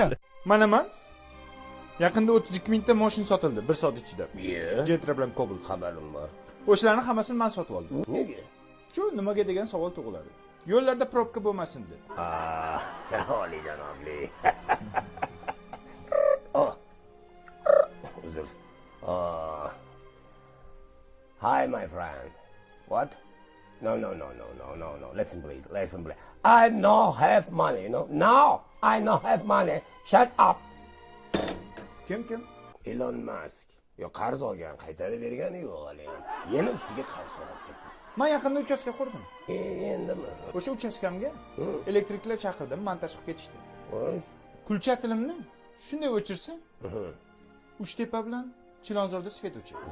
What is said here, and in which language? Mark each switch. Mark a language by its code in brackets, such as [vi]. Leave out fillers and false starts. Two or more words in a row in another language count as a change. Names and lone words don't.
[uz] Mana yaqinda 32 mingta mashina sotildi 1 soat ichida. Jetra bilan Cobalt Xabarim bor. O'shalarning hammasini men sotib oldim. Nega? Shu nimaga degan savol tug'iladi. Yo'llarda probka bo'lmasin deb. Olijanobli. Uzr. [en] Hi, my friend. What? No. Listen, please. I no have money, you know. Now I no have money. Shut up. [uz] Kim? Elon Musk. Yo, qarz olgan, qaytarib bergani yo'q hali. Yana ustiga qarz so'rabdi. Men yaqinda uchastka qurdim. Endimi? O'sha uchastkamga elektriklar chaqirdim, montaj qilib ketishdi. Kulcha tilimni shunday o'chirsam, Uchtepa bilan Chilonzorda svet o'chyapti.